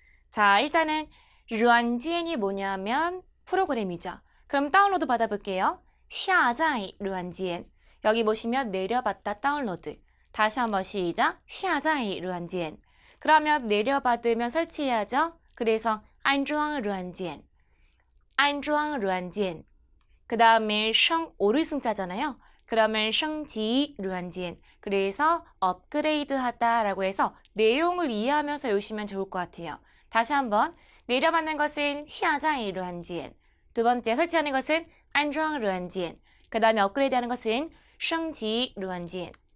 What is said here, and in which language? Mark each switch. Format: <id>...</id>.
<ko>자, 일단은 软件이 뭐냐면 프로그램이죠. 그럼 다운로드 받아볼게요.</ko> <zh>下载软件.</zh> <ko>여기 보시면 내려받다 다운로드. 다시 한번 시작.</ko> <zh>下载软件.</zh> <ko>그러면 내려받으면 설치해야죠.</ko> <zh>그래서 安装软件, 安装软件.</zh> <ko>그 다음에 오르승자잖아요.</ko> <zh>그러면 升级软件.</zh> <ko>그래서 업그레이드 하다라고 해서 내용을 이해하면서 외우시면 좋을 것 같아요. 다시 한번 내려받는 것은</ko> <zh>下载软件.</zh> <ko>두 번째 설치하는 것은</ko> <zh>安装软件.</zh> <ko>그 다음에 업그레이드하는 것은</ko> <zh>升级软件.</zh>